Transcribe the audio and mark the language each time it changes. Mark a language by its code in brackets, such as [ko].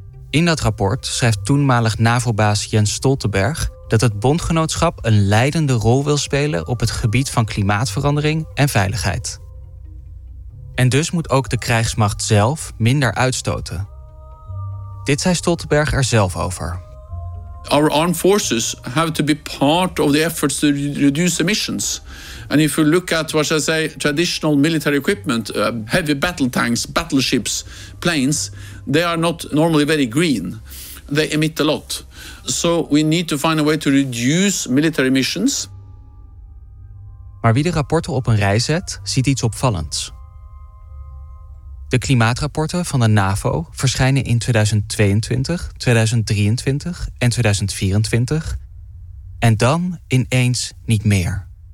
[nl] In dat rapport schrijft toenmalig NAVO-baas Jens Stoltenberg dat het bondgenootschap een leidende rol wil spelen op het gebied van klimaatverandering en veiligheid. En dus moet ook de krijgsmacht zelf minder uitstoten. Dit zei Stoltenberg er zelf over. [en] Our armed forces have to be part of the efforts to reduce emissions. And if you look at, what should I say, traditional military equipment, heavy battle tanks, battleships, planes, they are not normally very green. They emit a lot. So we need to find a way to reduce military emissions. [nl] Maar wie de rapporten op een rij zet, ziet iets opvallends. De klimaatrapporten van de NAVO verschijnen in 2022, 2023 en 2024 en dan ineens niet meer.